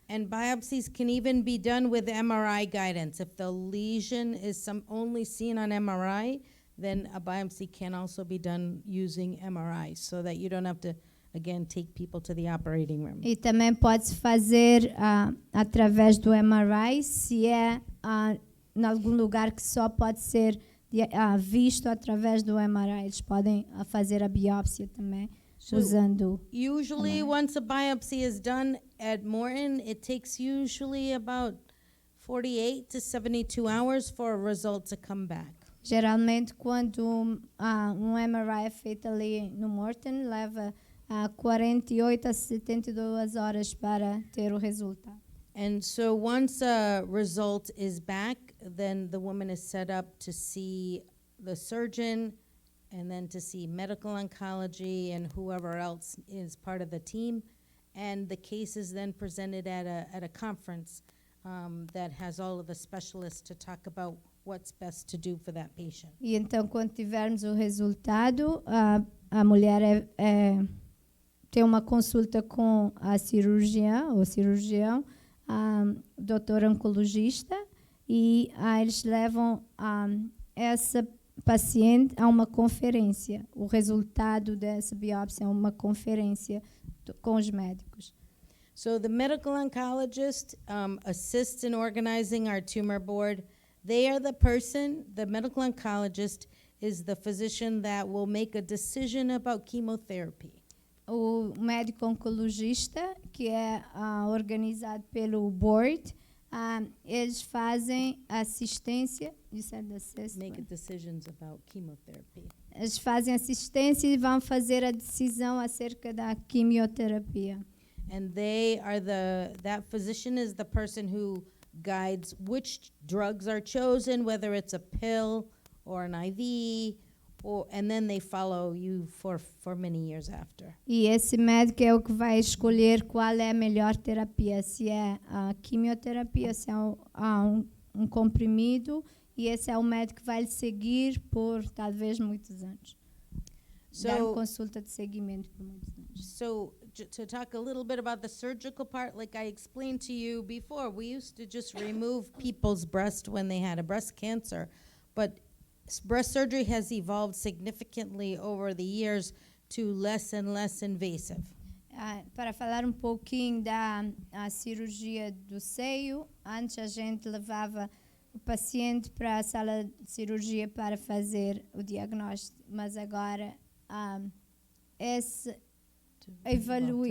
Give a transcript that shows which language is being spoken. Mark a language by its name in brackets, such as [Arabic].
[English] And biopsies can even be done with MRI guidance. If the lesion is only seen on MRI, then a biopsy can also be done using MRI, so that you don't have to, again, take people to the operating room. [Portuguese] E também pode-se fazer através do MRI, se é em algum lugar que só pode ser visto através do MRI. Eles podem fazer a biópsia também, usando... [English] Usually, once a biopsy is done at Morton, it takes usually about 48 to 72 hours for a result to come back. [Portuguese] Geralmente, quando um MRI é feito ali no Morton, leva 48 a 72 horas para ter o resultado. [English] And so once a result is back, then the woman is set up to see the surgeon and then to see medical oncology and whoever else is part of the team. And the case is then presented at a conference that has all of the specialists to talk about what's best to do for that patient. [Portuguese] E então, quando tivermos o resultado, a mulher tem uma consulta com a cirurgiã ou cirurgião, doutor oncologista, e eles levam essa paciente a uma conferência. O resultado dessa biópsia é uma conferência com os médicos. [English] So the medical oncologist assists in organizing our tumor board. They are the person, the medical oncologist is the physician that will make a decision about chemotherapy. [Portuguese] O médico oncologista, que é organizado pelo board, eles fazem assistência, [English] Make decisions about chemotherapy. [Portuguese] Eles fazem assistência e vão fazer a decisão acerca da quimioterapia. [English] And that physician is the person who guides which drugs are chosen, whether it's a pill or an IV, and then they follow you for many years after. [Portuguese] E esse médico é o que vai escolher qual é a melhor terapia, se é a quimioterapia, se é um comprimido, e esse é o médico que vai seguir por talvez muitos anos. Dar consulta de seguimento por muitos anos. [English] So to talk a little bit about the surgical part, like I explained to you before, we used to just remove people's breast when they had a breast cancer, but breast surgery has evolved significantly over the years to less and less invasive. [Portuguese] Para falar um pouquinho da cirurgia do seio, antes a gente levava o paciente para a sala de cirurgia para fazer o diagnóstico, mas agora esse evolui.